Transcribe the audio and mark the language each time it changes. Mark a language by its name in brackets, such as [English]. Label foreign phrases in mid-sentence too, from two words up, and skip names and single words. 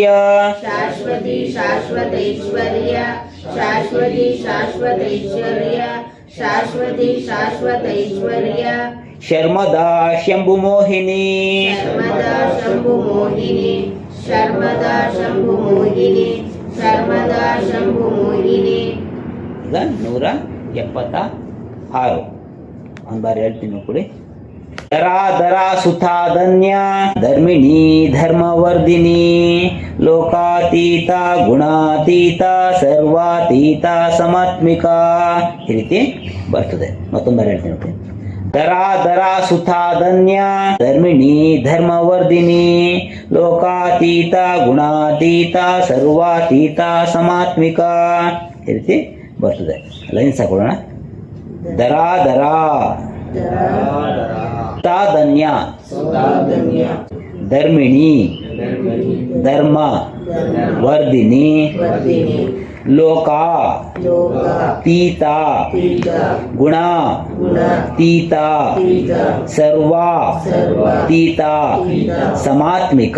[Sanskrit] ಶಾಶ್ವತಿ ಶಾಶ್ವತೈಶ್ವರ್ಯ ಶಾಶ್ವತಿ ಶಾಶ್ವತೈಶ್ವರ್ಯ ಶಾಶ್ವತಿ ಶಾಶ್ವತೈಶ್ವರ್ಯ ಶರ್ಮದಾ ಶಂಭುಮೋಹಿನಿ ಶರ್ಮದಾ ಶಂಭು ಮೋಹಿನಿ ಶರ್ಮದಾ ಶಂಭು ಮೋಹಿನಿ ಶರ್ಮದಾ ಶಂಭು ಮೋಹಿನಿ. [Kannada] ಈಗ 176 ಒಂದು ಬಾರಿ ಹೇಳ್ತೀನಿ ಕೊಡಿ. [Sanskrit] ಧರಾಧರ ಸುತಾಧನ್ಯ ಧರ್ಮಿಣಿ ಧರ್ಮವರ್ಧಿನಿ ಲೋಕಾತೀತ ಗುಣಾತೀತ ಸರ್ವಾತೀತ ಸಮಾತ್ಮಿಕ [Kannada] ಈ ರೀತಿ ಬರ್ತದೆ. ಮತ್ತೊಂದು ಬಾರಿ ಹೇಳ್ತೀನಿ ನೋಡಿ. [Sanskrit] ಧರಾಧರ ಸುತಾಧನ್ಯ ಧರ್ಮಿಣಿ ಧರ್ಮವರ್ಧಿನಿ ಲೋಕಾತೀತ ಗುಣಾತೀತ ಸರ್ವಾತೀತ ಸಮಾತ್ಮಿಕ [Kannada] ಈ ರೀತಿ ಬರ್ತದೆ. ಲೈನ್ಸ್ ಹಾಕೊಳ್ಳೋಣ. [Sanskrit] ಧರಾಧರ ಸುತಾಧನ್ಯ ಧರ್ಮಿಣಿ ಧರ್ಮ ವರ್ಧಿನಿ ಲೋಕ ತೀತ ಗುಣ ತೀತ ಸರ್ವ ತೀತ ಸಮಾತ್ಮಿಕ.